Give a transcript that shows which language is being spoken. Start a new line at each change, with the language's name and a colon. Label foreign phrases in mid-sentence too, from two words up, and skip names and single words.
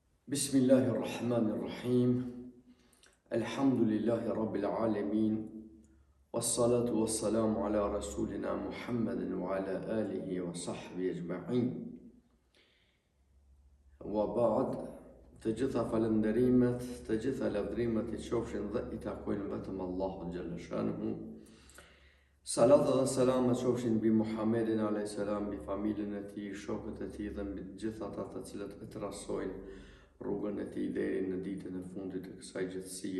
Arabic: بسم الله الرحمن الرحيم الحمد لله رب العالمين. والصلاة والسلام على رسولنا محمد وعلى آله وصحبه أجمعين. Wa ba'd,
Albanian: të gjitha falënderimet, të gjitha lavdrimet I qofshin dhe I takojnë vetëm Allahut
Arabic: جل شأنه.
Albanian: Salat dhe salamet qofshin mbi Muhammedin a.s. mbi familjen e tij, shokët e tij dhe mbi të gjithë ata të cilët e trasojnë rrugën e tij deri në ditën e fundit të kësaj gjithësie.